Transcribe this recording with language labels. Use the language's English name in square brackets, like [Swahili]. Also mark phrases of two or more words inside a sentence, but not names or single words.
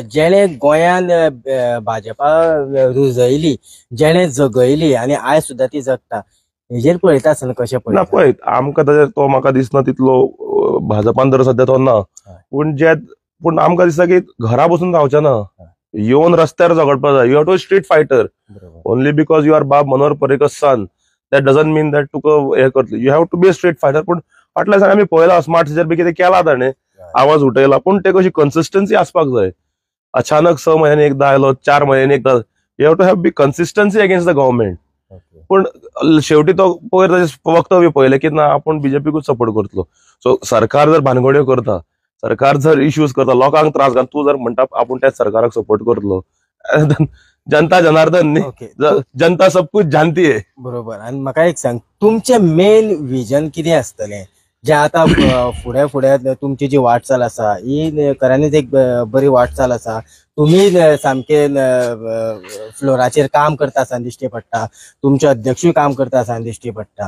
[Konkani] जेणे गोंयान भाजपा रुजयली, जेणे जगयली आनी आयज सुद्धा ती जगता. हेजेर पळयता आसतना कशें ना पळयता? पळय आमकां ताजेर तो म्हाका दिसना तितलो भाजपान तर सध्या तो ना. पूण आमकां दिसता की घरा बसून रावचे ना, येवन रस्त्यार झगडपाक जाय. [English] You have to street fighter. Only because you are Bab Manohar Parrikar son, that doesn't mean that तुका हे करतले. You have to be a street fighter. [Konkani] पूण फाटल्या दिसांनी आमी पळयला [English] smart city [Konkani] बी कितें केला ताणें, आवाज उठयला, पूण ते कशी कन्सिस्टन्सी आसपाक जाय. अचानक 6 म्हयन्यांनी एकदा आयलो, 4 म्हयन्यांनी एकदा. [English] You have to have be consistency against the government. [Konkani] पूण शेवटी तो पयर ताजें वक्तव्य पळयलें की ना आपूण बीजेपीकूच सपोर्ट करतलो. सो सरकार जर भानगड्यो करता, सरकार जर इश्यूज करता, लोकांक त्रास घालता, तूं जर म्हणटा आपूण त्याच सरकाराक सपोर्ट करतलो. [Hindi] जनता जनार्दन न्ही, जनता सब कुछ जानती है. [Konkani] बरोबर. आणि म्हाका एक सांग, तुमचें [English] main vision [Konkani] कितें आसतलें जे आता फुडें फुडें तुमची जी वाटचाल आसा ही खऱ्यांनीच एक बरी वाटचाल आसा. तुम्ही सामके फ्लोराचेर काम करता आसतना दिश्टी पडटा, तुमचे अध्यक्षूय काम करता आसतना दिश्टी पडटा.